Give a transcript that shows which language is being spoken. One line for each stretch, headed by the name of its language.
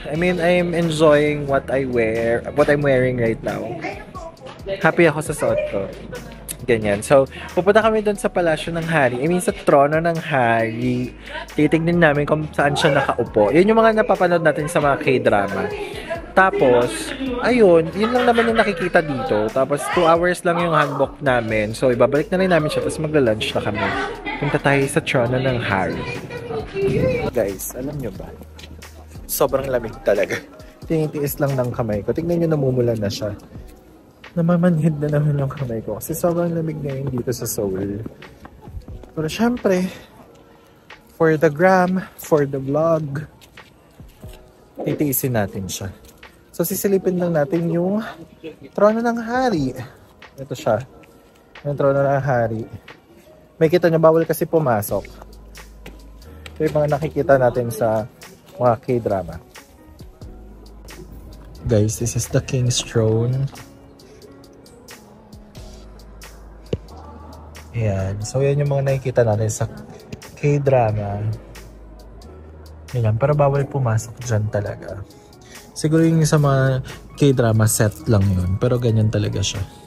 English: I mean, I'm enjoying what I'm wearing right now.
Filipino: Happy ako sa suot ko. Ganyan. So, pupunta kami doon sa palasyo ng hari. I mean, sa trono ng hari. Titignan namin kung saan siya nakaupo. Yun yung mga napapanood natin sa mga K-drama. Tapos, ayun, yun lang naman yung nakikita dito. Tapos, 2 hours lang yung hanbok namin. So, ibabalik na rin namin siya. Tapos, magla-lunch na kami. Punta tayo sa trono ng hari. Guys, alam nyo ba? Sobrang lamig talaga. Tinitiis lang ng kamay ko. Tignan nyo, namumula na siya. Namamanhid na naman yung kamay ko kasi sobrang lamig ngayon dito sa Seoul. Pero syempre,
English: for the gram, for the vlog,
Filipino: titiisin natin siya. So sisilipin lang natin yung trono ng hari. Ito siya. Yung trono ng hari. May kita nyo, bawal kasi pumasok. Ito yung mga nakikita natin sa mga K-drama.
English: Guys, this is the king's throne.
Filipino: Ayan. So, yan yung mga nakikita natin sa K-drama. Ayan. Pero bawal pumasok dyan talaga. Siguro yung sa mga K-drama set lang yun. Pero ganyan talaga siya.